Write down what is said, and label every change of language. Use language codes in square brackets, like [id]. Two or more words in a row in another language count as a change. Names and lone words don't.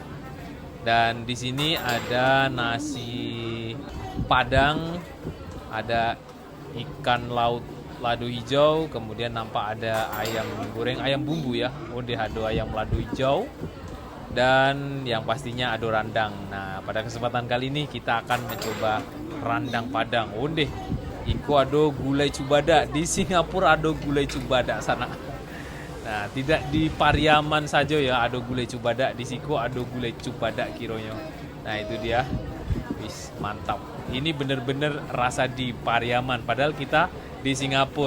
[id] Dan di sini ada nasi Padang, ada ikan laut lado hijau, kemudian nampak ada ayam goreng, ayam bumbu ya, ada ayam lado hijau, dan yang pastinya ada rendang. Nah, pada kesempatan kali ini kita akan mencoba rendang Padang. [min] Iko ado gulai cubada, [id] di Singapura ada gulai cubada sana. Nah, tidak di Pariaman saja ya ada gulai cubada, di Siko ada gulai cubada kironya. Nah, itu dia. Wis, mantap. Ini bener-bener rasa di Pariaman, padahal kita di Singapura.